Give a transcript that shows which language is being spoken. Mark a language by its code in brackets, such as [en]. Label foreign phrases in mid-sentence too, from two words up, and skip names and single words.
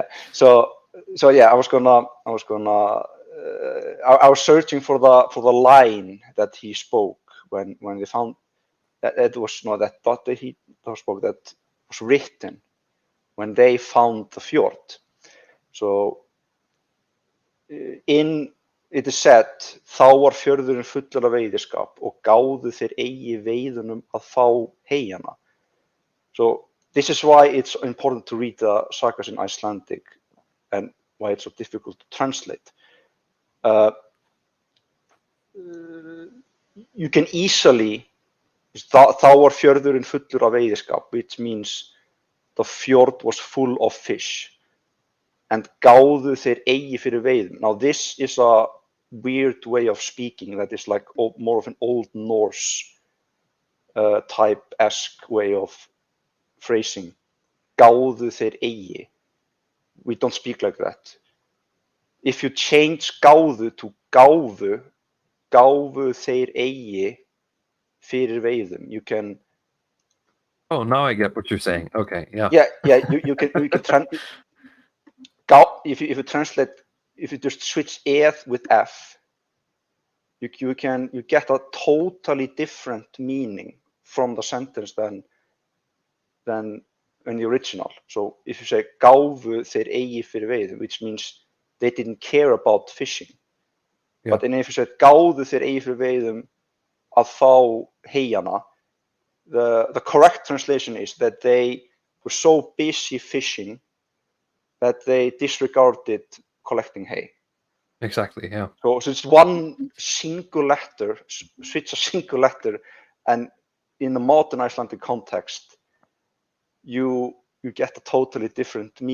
[en] So yeah, I was searching for the line that he spoke when they found that it was not that thought that he spoke, that was written when they found the fjord. So it is said, [is] þá var fjörðurinn fullur af veiðiskap og gáðu þeir eigi veiðunum að fá heyjana. [en] So this is why it's important to read the sagas in Icelandic and why it's so difficult to translate. You can easily, [is] þá var fjörðurinn fullur af veiðiskap, [en] which means the fjord was full of fish. [is] And gáðu þeir eigi fyrir veiðum. [en] Now this is a weird way of speaking that is like more of an Old Norse type-esque way of phrasing. [is] Gáðu þeir eigi. [en] We don't speak like that. If you change gáðu to gáfu, [is] gáfu þeir eigi fyrir veiðum, [en] you can. Oh, now I get what you're saying. Okay, yeah. Yeah. You can if you translate, if you just switch eð with f, you get a totally different meaning from the sentence than in the original. So if you say [is] gáfu þeir eigi fyrir veiðum, [en] which means they didn't care about fishing. Yeah. But then if you say [is] gáfu þeir eigi fyrir veiðum að fá heyjana, [en] the correct translation is that they were so busy fishing that they disregarded collecting hay. Exactly, yeah. So it's one single letter, switch a single letter, and in the modern Icelandic context, you get a totally different meaning.